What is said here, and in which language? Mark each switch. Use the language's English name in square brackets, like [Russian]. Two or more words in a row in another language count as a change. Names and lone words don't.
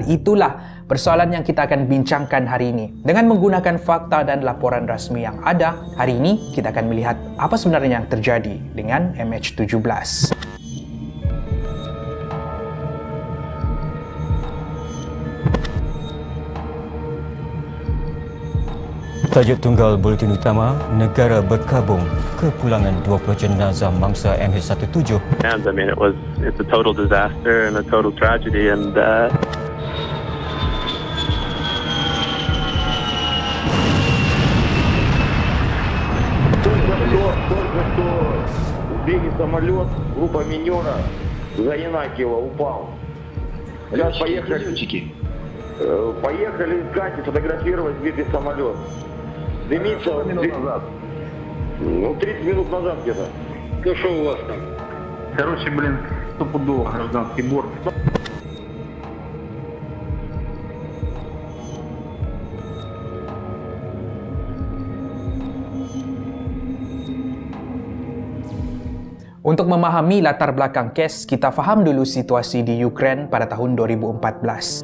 [Malay] Itulah persoalan yang kita akan bincangkan hari ini. Dengan menggunakan fakta dan laporan rasmi yang ada, hari ini kita akan melihat apa sebenarnya yang terjadi dengan MH17. Tajuk tunggal Buletin Utama, negara berkabung kepulangan 20 jenazah mangsa MH17. [English] I mean, it's a total disaster and a total tragedy, and [Russian] Только что сбили самолет, группа минера за Янакиева упал. Сейчас поехали. Поехали искать и фотографировать сбитый самолет. Дымится. Назад? 30 минут назад где-то. Ну что у вас там? Короче, стопудово гражданский борт. [Malay] Untuk memahami latar belakang kes, kita faham dulu situasi di Ukraine pada tahun 2014.